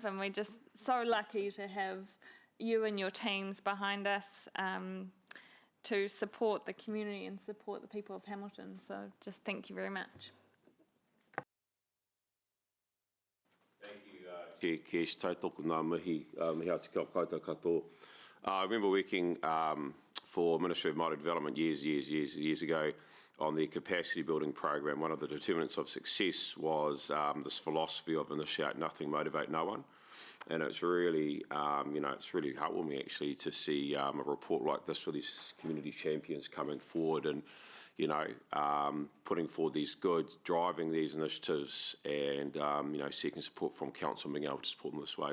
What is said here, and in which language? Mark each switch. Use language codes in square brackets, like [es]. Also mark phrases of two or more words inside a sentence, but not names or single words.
[en] And we're just so lucky to have you and your teams behind us to support the community and support the people of Hamilton. So just thank you very much. Thank you, Chair Kesh, [mi] tautoko ngā mihi, mihi atu kia koutou katoa. [en] I remember working for Ministry of Māori Development years ago on the capacity building program. One of the determinants of success was this philosophy of initiate nothing, motivate no one. And it's really, it's really heartwarming actually to see a report like this with these community champions coming forward and, putting forward these goods, driving these initiatives and, seeking support from council and being able to support them this way.